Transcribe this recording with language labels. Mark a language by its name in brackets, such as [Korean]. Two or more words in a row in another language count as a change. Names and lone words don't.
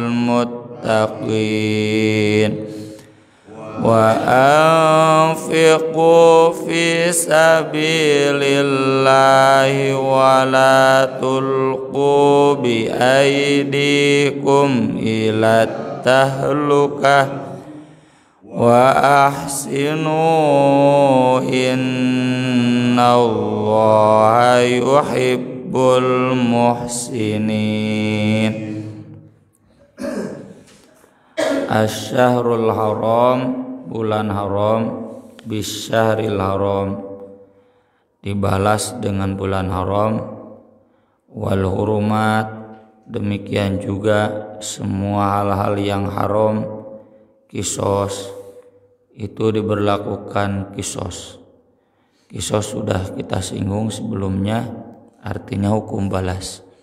[Arabic] المتقين وأنفقوا في سبيل الله ولا تلقوا بأيديكم إلى التهلكة وأحسنوا إن الله يحب المحسنين. الشهر الحرام, [Indonesian] bulan haram, [Arabic] بالشهر الحرام, [Indonesian] dibalas dengan bulan haram, [Arabic] والحرمات, [Indonesian] demikian juga semua hal-hal yang haram, kisos, itu diberlakukan kisos. Kisos sudah kita singgung sebelumnya, artinya hukum balas.